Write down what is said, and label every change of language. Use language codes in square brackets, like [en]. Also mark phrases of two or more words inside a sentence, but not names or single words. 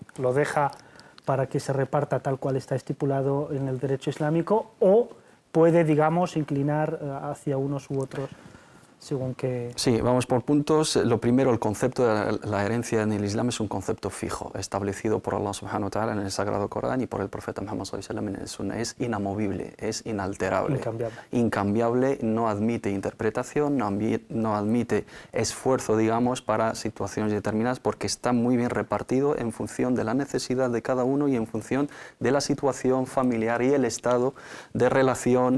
[es] ¿Lo deja para que se reparta tal cual está estipulado en el derecho islámico, o puede, digamos, inclinar hacia unos u otros según que... Sí, vamos por puntos. Lo primero, el concepto de la herencia en el Islam es un concepto fijo, establecido por [ar] الله سبحانه وتعالى [es] en el Sagrado Corán y por el profeta Muhammad [ar] صلى الله عليه وسلم [es] en el Sunna. Es inamovible, es inalterable. Incambiable. Incambiable, no admite interpretación, no admite esfuerzo, digamos, para situaciones determinadas, porque está muy bien repartido en función de la necesidad de cada uno y en función de la situación familiar y el estado de relación,